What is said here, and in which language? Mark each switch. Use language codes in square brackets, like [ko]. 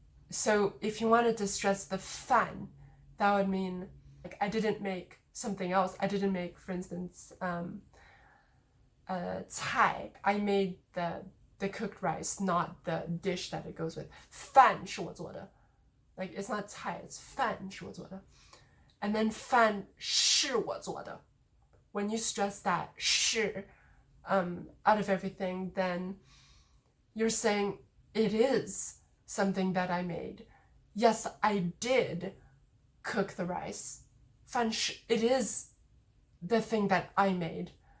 [en] So if you wanted to stress the 饭, that would mean like I didn't make something else. I didn't make, for instance, 菜. I made the cooked rice, not the dish that it goes with. [zh] 饭是我做的. [en] Like it's not 菜, it's [zh] 饭是我做的. [en] And then [zh] 饭是我做的. [en] When you stress that 是, out of everything, then you're saying it is something that I made. Yes, I did cook the rice. 饭是, it is the thing that I made.